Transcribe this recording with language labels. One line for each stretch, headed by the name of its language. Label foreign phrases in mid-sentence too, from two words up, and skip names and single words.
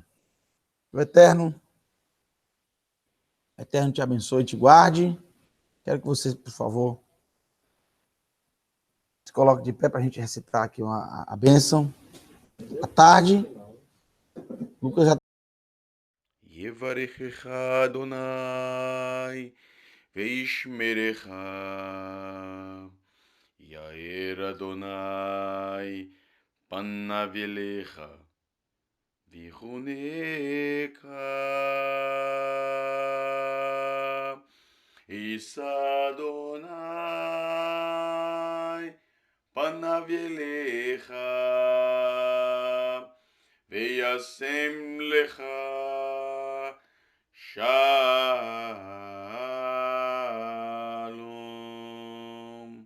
Portuguese: O Eterno te abençoe e te guarde. Quero que você, por favor, se coloque de pé para a gente recitar aqui a bênção. À tarde, Lucas já...
Hebrew: יברכך אדני וישמרך יאר אדני פניו אליך ויחנך ישא אדני פניו אליך וישם לך שלום.